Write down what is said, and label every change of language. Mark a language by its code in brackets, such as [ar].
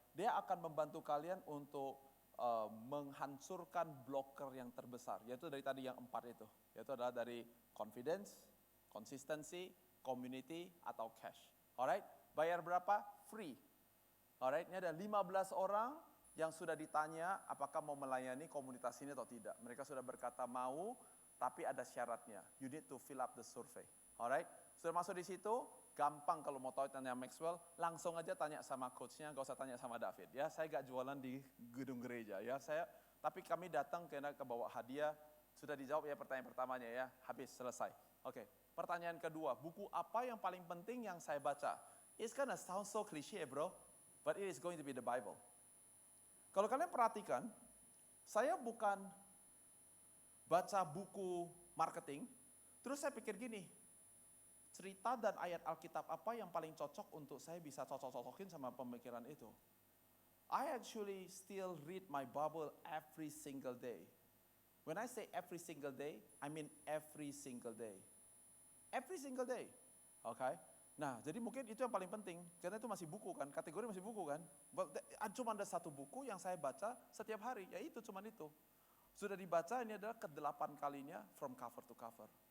[id] Dia akan membantu kalian untuk menghancurkan blocker yang terbesar, yaitu dari tadi yang 4 itu, yaitu adalah dari confidence, consistency, community, atau cash. Alright, bayar berapa? Free. Alright, ini ada 15 orang yang sudah ditanya apakah mau melayani komunitas ini atau tidak. Mereka sudah berkata mau, tapi ada syaratnya. [en] You need to fill up the survey. [id] Alright, sudah masuk di situ. Gampang kalau mau tahu tanya Maxwell, langsung aja tanya sama coachnya, gak usah tanya sama David. Ya, saya gak jualan di gedung gereja. Ya, tapi kami datang karena kebawa hadiah. Sudah dijawab ya pertanyaan pertamanya ya, habis selesai. Oke, pertanyaan kedua, buku apa yang paling penting yang saya baca? [en] It's gonna sound so cliche bro, but it is going to be the Bible. [id] Kalau kalian perhatikan, saya bukan baca buku marketing, terus saya pikir gini, cerita dan ayat Alkitab apa yang paling cocok untuk saya bisa cocok-cocokin sama pemikiran itu. [en] I actually still read my Bible every single day. When I say every single day, I mean every single day. Every single day. Okay? [id] Nah, jadi mungkin itu yang paling penting, karena itu masih buku kan, kategori masih buku kan. Cuma ada satu buku yang saya baca setiap hari, yaitu cuma itu. Sudah dibaca, ini adalah ke-8 kalinya [en] from cover to cover.